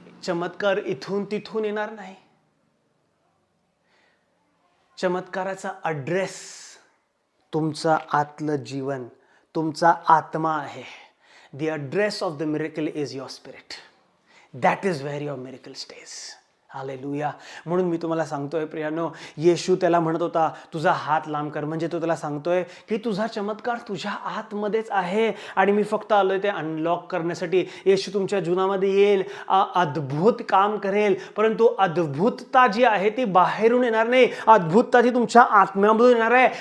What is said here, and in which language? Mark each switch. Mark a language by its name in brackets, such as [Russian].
[Marathi] चमत्कार इथून तिथून येणार नाही. चमत्काराचा अड्रेस तुमचा आतलं जीवन, तुमचा आत्मा आहे. [English] The address of the miracle is your spirit. That is where your miracle stays. [Marathi] Hallelujah. म्हणून मी तुम्हाला सांगतोय प्रियानो, येशू त्याला म्हणत होता, तुझा हात लांब कर. म्हणजे तो त्याला सांगतोय की तुझा चमत्कार तुझ्या आतमध्येच आहे आणि मी फक्त आलोय ते अनलॉक करण्यासाठी. येशू तुमच्या जीवनामध्ये येईल, अद्भुत काम करेल, परंतु अद्भुतता जी आहे ती बाहेरून येणार नाही, अद्भुतता ती तुमच्या आत्म्यामधून येणार आहे.